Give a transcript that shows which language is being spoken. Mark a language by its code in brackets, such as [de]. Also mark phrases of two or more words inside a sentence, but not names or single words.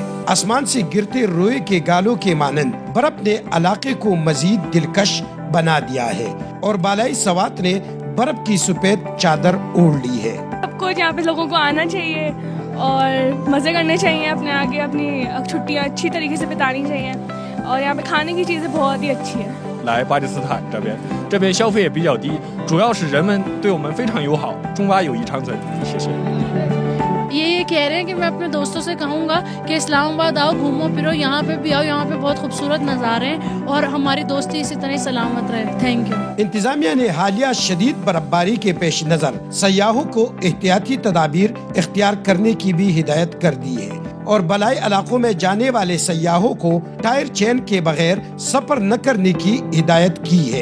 [ur] آسمان سے گرتے روئے کے گالوں کے مانند برف نے علاقے کو مزید دلکش بنا دیا ہے، اور بالائی سوات نے برف کی سفید چادر اوڑھ لی ہے۔ سب کو یہاں پہ لوگوں کو آنا چاہیے اور مزے کرنے چاہیے، اپنے آگے اپنی چھٹیاں اچھی طریقے سے بتانی چاہیے، اور یہاں پہ کھانے کی چیزیں بہت ہی اچھی ہیں۔ [zh] 来巴基斯坦这边消费也比较低，主要是人们对我们非常友好，中巴友谊长存。谢谢。 [ur] یہ کہہ رہے ہیں کہ میں اپنے دوستوں سے کہوں گا کہ اسلام آباد آؤ، گھومو پھرو، یہاں پہ بھی آؤ، یہاں پہ بہت خوبصورت نظارے ہیں، اور ہماری دوستی اسی طرح سلامت رہے۔ [en] thank you. [ur] انتظامیہ نے حالیہ شدید برف باری کے پیش نظر سیاحوں کو احتیاطی تدابیر اختیار کرنے کی بھی ہدایت کر دی ہے، اور بالائی علاقوں میں جانے والے سیاحوں کو ٹائر چین کے بغیر سفر نہ کرنے کی ہدایت کی ہے۔